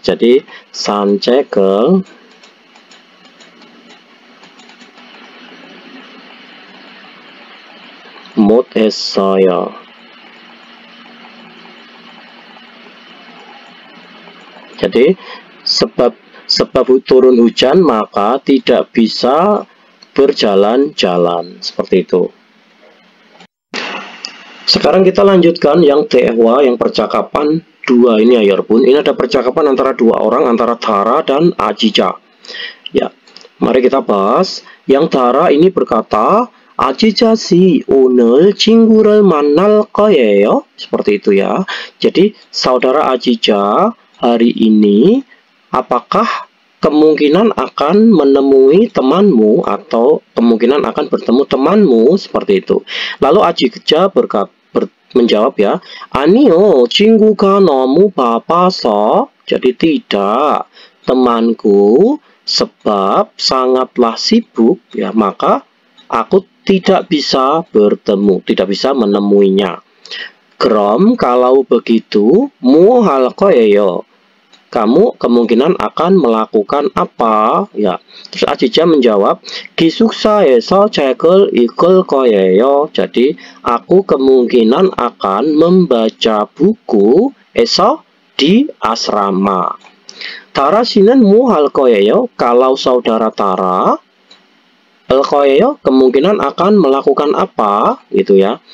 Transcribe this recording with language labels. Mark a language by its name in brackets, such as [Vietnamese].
[Indonesian] jadi [Korean] 산책을 못 했어요. [Indonesian] jadi sebab turun hujan maka tidak bisa berjalan-jalan, seperti itu. Sekarang kita lanjutkan yang 대화, yang percakapan dua ini ya 여러분. Ini ada percakapan antara dua orang, antara Tara dan Ajija. Ya, mari kita bahas. Yang Tara ini berkata, [Korean] Ajija 씨 오늘 친구를 만날 거예요. [Indonesian] Seperti itu ya. Jadi saudara Ajija hari ini apakah kemungkinan akan menemui temanmu atau kemungkinan akan bertemu temanmu, seperti itu. Lalu Ajija menjawab ya, [Korean] 아니요, 친구가 너무 바빠서. [Indonesian] Jadi tidak, temanku sebab sangatlah sibuk ya, maka aku tidak bisa bertemu, tidak bisa menemuinya. [Korean] 그럼 [Indonesian] kalau begitu [Korean] 뭐 할 거예요? [Indonesian] Kamu kemungkinan akan melakukan apa? Ya. Terus Ajija menjawab, [Korean] 기숙사에서 책을 읽을 거예요. [Indonesian] Jadi, aku kemungkinan akan membaca buku esok di asrama. [Korean] Tara 씨는 뭐 할 거예요? [Indonesian] Kalau saudara Tara, 할 거예요 kemungkinan akan melakukan apa? Gitu ya.